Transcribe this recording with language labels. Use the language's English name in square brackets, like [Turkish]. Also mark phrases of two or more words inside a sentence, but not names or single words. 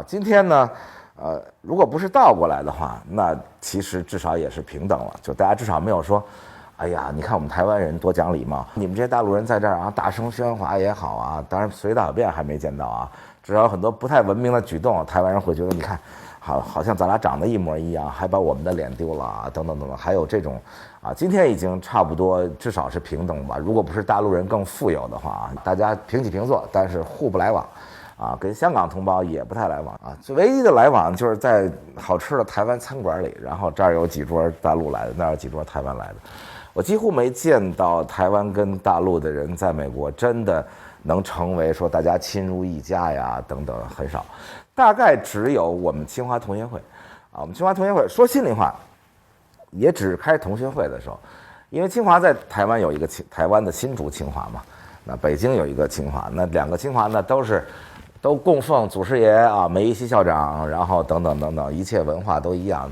[Chinese] 今天呢，如果不是倒過來的話，那其實至少也是平等了，就大家至少沒有說，哎呀，你看我們台灣人多講禮貌，你們這些大陸人在這兒大聲喧嘩也好啊，當然隨地大便還沒見到啊，至少有很多不太文明的舉動，台灣人會覺得你看，好像咱倆長得一模一樣，還把我們的臉丟了等等等等，還有這種今天已經差不多至少是平等吧，如果不是大陸人更富有的話大家平起平坐，但是互不來往。跟香港同胞也不太來往就唯一的來往就是在好吃的台灣餐館裡，然後這兒有幾桌大陸來的，那兒有幾桌台灣來的。我幾乎沒見到台灣跟大陸的人在美國真的能成為說大家親如一家呀等等，很少。大概只有我們清華同學會我們清華同學會說心裡話，也只開同學會的時候，因為清華在台灣有一个台灣的新竹清華嘛，那北京有一個清華，那兩個清華呢都供奉祖師爺梅貽琦校長，然後等等等等，一切文化都一樣。